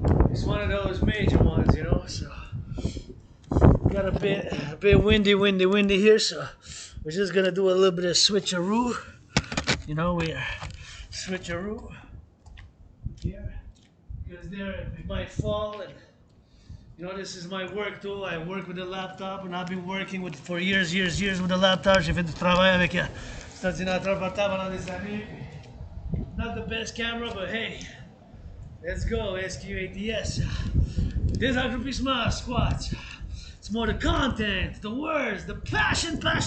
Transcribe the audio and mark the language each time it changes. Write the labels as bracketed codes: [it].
[en] It's one of those major ones, you know, so got a bit windy here, so we're just gonna do a little bit of switcheroo. You know, we're switcheroo here because there it might fall, and you know this is my work tool. I work with a laptop, and I've been working with for years with a laptop. [fr] J'ai fait du travail avec cet ordinateur portable pendant des années. [en] Not the best camera, but hey, let's go. SQATS. [fr] Des accroupissements, [en] squats. It's more the content, the words, the passion.